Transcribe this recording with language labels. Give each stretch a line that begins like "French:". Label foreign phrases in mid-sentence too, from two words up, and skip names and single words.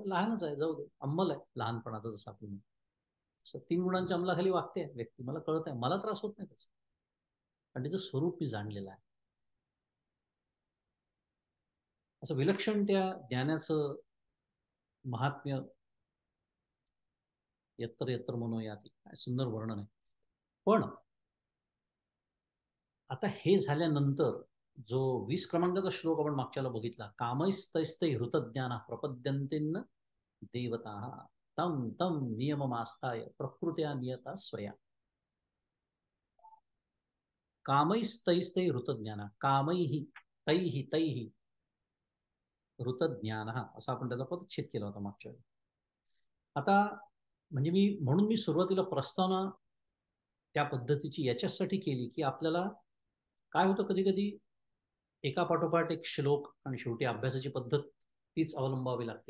Marathi: लहानच आहे, जाऊ दे, अंमल आहे लहानपणाचा, जसं आपण म्हणतो. तसं 3 गुणांच्या अंमलाखाली वागते व्यक्ती, मला कळत आहे, मला त्रास होत नाही त्याचा, कारण त्याचं स्वरूप मी जाणलेलं आहे. असं विलक्षण त्या ज्ञानाचं महात्म्य,
Sanskrit: यत्र यत्र मनोयाती,
Marathi: काय सुंदर वर्णन आहे. पण आता हे झाल्यानंतर जो 20 क्रमांकाचा श्लोक आपण मागच्याला बघितला,
Sanskrit: कामैस्तैस्तै हृतज्ञाना प्रपद्यन्तेन्न देवता तम तम नियममास्ताय प्रकृत्या नियता स्वया. कामैस्तैस्तै हृतज्ञाना, कामैहि तैहि तैहि हृतज्ञान,
Marathi: असा आपण त्याचा पदच्छेद केला होता मागच्या वेळी. आता म्हणजे म्हणून मी सुरुवातीला प्रस्तावना त्या पद्धतीची याच्यासाठी केली, की आपल्याला काय होतं कधी कधी एका पाठोपाठ एक श्लोक आणि शेवटी अभ्यासाची पद्धत तीच अवलंबावी लागते.